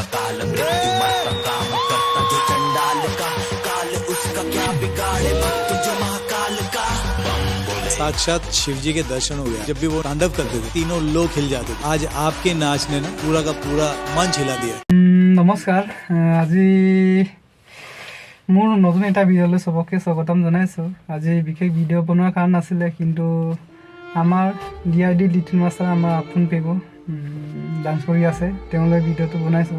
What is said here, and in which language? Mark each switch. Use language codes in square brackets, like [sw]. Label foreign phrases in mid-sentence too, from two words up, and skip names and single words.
[hi] काल मृत्यु मरता काम करता जो चंडाल का काल उसका क्या बिगाड़े भक्त जो महाकाल का साक्षात शिव जी के दर्शन हो गया। जब भी वो तांडव करते थे तीनों लोग हिल जाते थे। आज आपके नाच ने ना पूरा का पूरा मंच हिला दिया। [as] নমস্কাৰ আজি মোৰ নতুন এটা ভিডিঅ'লৈ সবকে স্বাগতম জনাইছোঁ। আজি বিশেষ ভিডিঅ' বনোৱাৰ কাৰণ আছিলে, কিন্তু আমাৰ DRD [en] little master [as] আমাৰ আপোন পেগু ডান্স কৰি আছে, তেওঁলৈ ভিডিঅ'টো বনাইছোঁ।